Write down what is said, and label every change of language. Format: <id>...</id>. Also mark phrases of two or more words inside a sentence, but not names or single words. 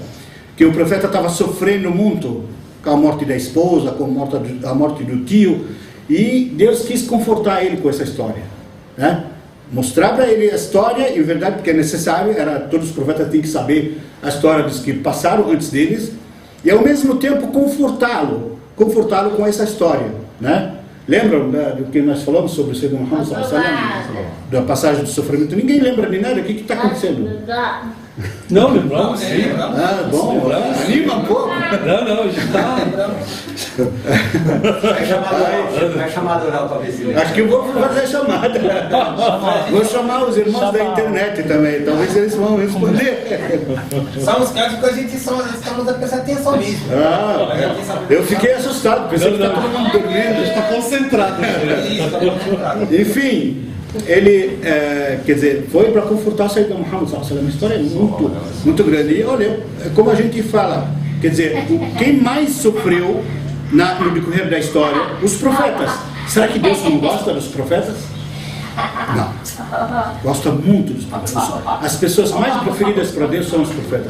<pt>Que o profeta estava sofrendo muito com a morte da esposa, com a morte do tio, e Deus quis confortar ele com essa história, né? Mostrar para ele a história, e a verdade, porque é necessário, todos os profetas têm que saber a história dos que passaram antes deles, e ao mesmo tempo confortá-lo com essa história, né? Lembram do que nós falamos sobre o Sayyidina Muhammad</pt> <ar>صلى الله عليه وسلم,</ar> <pt>da passagem do sofrimento? Ninguém lembra de nada. O que está acontecendo? Não, lembramos sim. Bom, anima um pouco. Não, já está. Vai chamar a Doral para ver se Acho que eu vou fazer a chamada. Vou chamar os irmãos da internet também. Talvez eles vão responder. São os casos que a gente estamos a prestar atenção mesmo. Eu fiquei assustado. Pensei que está todo mundo dormindo. Está concentrado. Enfim, ele, quer dizer, foi para confortar o Sayyidina Muhammad</pt> <ar>صلى الله عليه وسلم.</ar> <pt>A história é muito grande. E olha, como a gente fala, quer dizer, quem mais sofreu no decorrer da história? Os profetas. Será que Deus não gosta dos profetas? Não. Gosta muito dos profetas. As pessoas mais preferidas para Deus são os profetas.</pt>